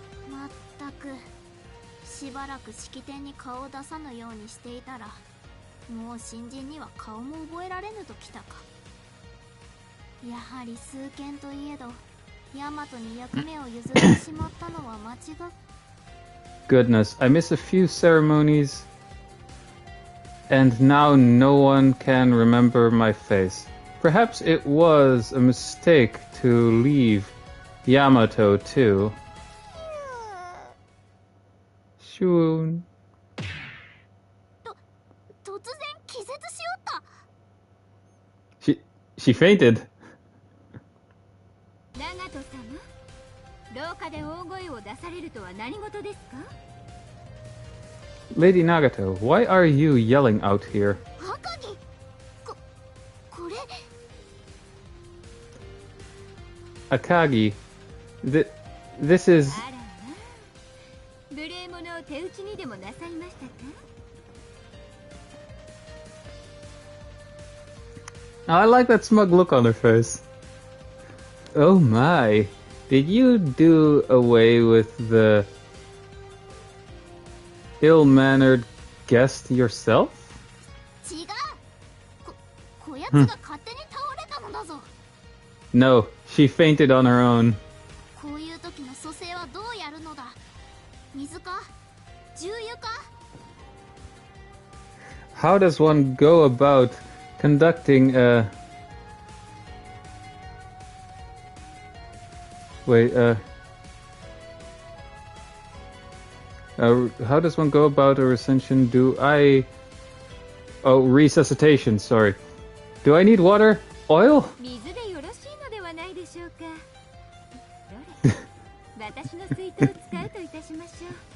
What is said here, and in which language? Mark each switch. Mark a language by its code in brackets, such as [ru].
[ja] まったく、しばらく式典に顔を出さぬようにしていたら、もう新人には顔も覚えられぬときたか。やはり数件といえど、ヤマトに役目を譲ってしまったのは間違っ。 [en] Goodness, I miss a few ceremonies, and now no one can remember my face. Perhaps it was a mistake to leave Yamato too. Shun. [ja] 突然気絶しおった。 [en] She fainted. [ja] 長門様、廊下で大声を出されるとは何事ですか。 [en] Lady Nagato, why are you yelling out here? [ja] 赤城これ [en] Akagi, this is... [ja] あらま無礼者を手打ちにでもなさいましたか [en] I like that smug look on her face. Oh my, did you do away with the ill-mannered guest yourself? [ja] 違うこやつが勝手に倒れたのだぞ [en] No, she fainted on her own. [ja] こういう時の蘇生はどうやるのだ水か重油か [en] How does one go about conducting a... Wait, how does one go about a recension? Oh, resuscitation, sorry. Do I need water? Oil? [ja] 水でよろしいのではないでしょうかどれ私の水筒を使うといたしましょう